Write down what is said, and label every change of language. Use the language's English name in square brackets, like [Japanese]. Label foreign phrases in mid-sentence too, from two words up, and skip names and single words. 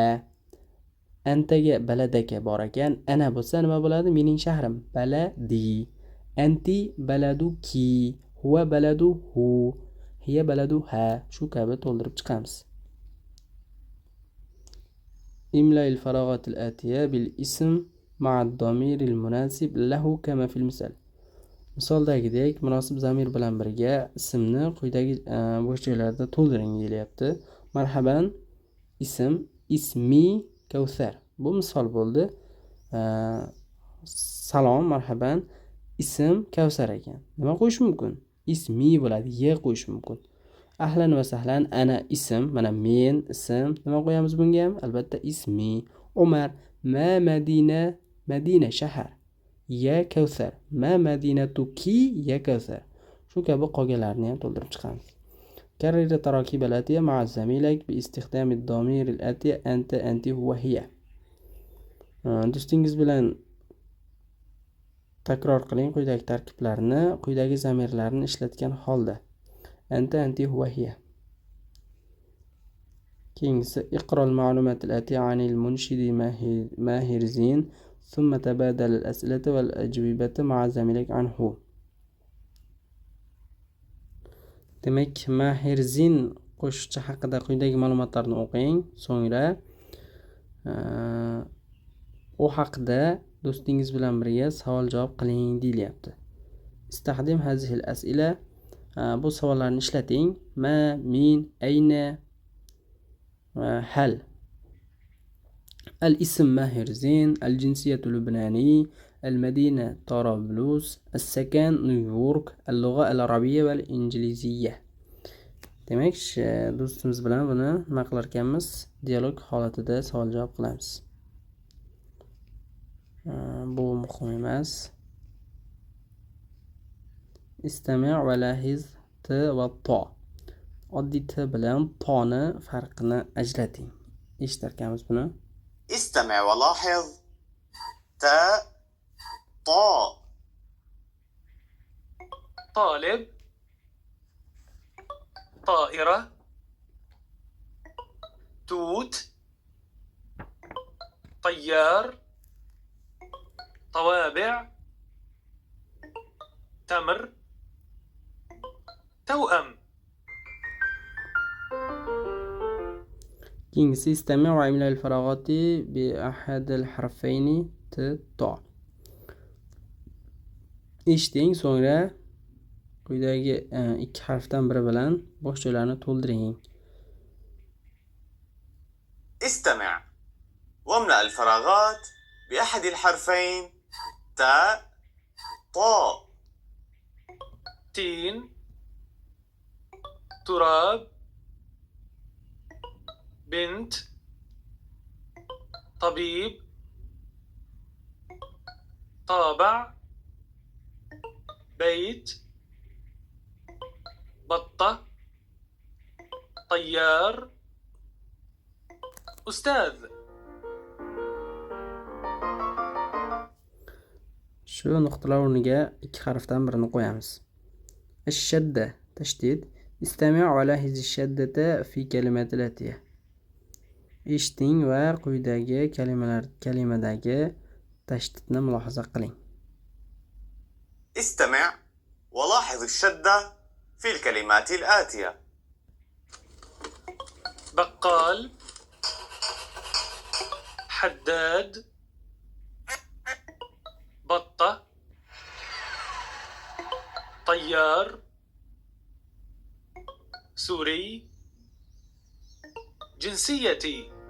[Uzbek] Antaga baladaka bor ekan. Ana bo'lsa nima bo'ladi? Mening shahrim. Baladi. [Arabic] أنتِ بلدكِ، هو بلده، هي بلدها. [Uzbek] Shu kabi to'ldirib chiqamiz. [Arabic] املأ الفراغات الآتية بالاسم مع الضمير المناسب له كما في المثال. [Uzbek] Misoldagidek munosib zamir bilan birga ismni quyidagi bo'sh joylarda to'ldiring deyilyapti. [Arabic] مرحبا اسم، اسمي Kawsar. [Uzbek] Bu misol bo'ldi. Salom, marhaban. Ism Kawsar ekan. Nima qo'yish mumkin? Ismi bo'ladi, ye qo'yish mumkin. [Arabic] أهلا وسهلا، أنا اسم, [Uzbek] mana men ism. Nima qo'yamiz bunga ham? Albatta ismi. Umar, ma Madina, Madina shahar. [Arabic] يا Kawsar، ما مدينتكِ يا Kawsar. [Uzbek] Shu kabi qolganlarni ham to'ldirib chiqamiz. [Arabic] كرر تراكيب الآتية مع زميلك باستخدام الضمير الآتية أنت أنت هو هي. [Uzbek] do'stingiz bilan takror qiling quyidagi tarkiblarni, quyidagi zamirlarni ishlatgan holda. [Arabic] أنتَ أنتِ هو هي. Keyingisi اقرأ المعلومات الآتية عن المنشد ماهر زين ثم تبادل الأسئلة والأجوبة مع زميلك عنه. [Uzbek] Demak, Mahir Zin qo'shiqchi haqida quyidagi ma'lumotlarni o'qing. So'ngra u haqida do'stingiz bilan birga savol-javob qiling deyilyapti. [Arabic] استخدم هذه الأسئلة. [Uzbek] Bu savollarni ishlating. [Arabic] ما، من، أين، هل. الاسم Mahir Zin، الجنسية لبناني, المدينة طرابلس, السكن نيويورك, اللغة العربية والإنجليزية. [Uzbek] Demak, do'stimiz bilan buni nima qilar ekanmiz? Dialog holatida savol-javob qilamiz. Bu muhim emas. [Arabic] استمع ولاحظ ت و ط. [Uzbek] Oddiy t bilan toni farqini ajrating. Eshitar ekanmiz buni. [Arabic] استمع ولاحظ تاء طاء طالب، طائرة، توت، طيار، طوابع، تمر، توأم. Keyingisi استمع واملأ الفراغات بأحد الحرفين ت ط. [Uzbek] Eshiting, so'ngra Quyidagi ikki harfdan biri bilan bo'sh joylarni to'ldiring. [Arabic] استمع واملأ الفراغات بأحد الحرفين تاء طاء. تين، تراب، بنت، طبيب، طابع، بيت، بطة، طيار، أستاذ. [Uzbek] Shu nuqtalar o'rniga ikki harfdan birini qo'yamiz. [Arabic] الشدة تشديد. استمع إلى هذه الشدة في الكلمات الآتية. [Uzbek] Eshiting va quyidagi kalimadagi tashdidni mulohaza qiling. [Arabic] استمع ولاحظ الشدة في الكلمات الآتية: بقال، حداد، بطة، طيار، سوري، جنسيتي.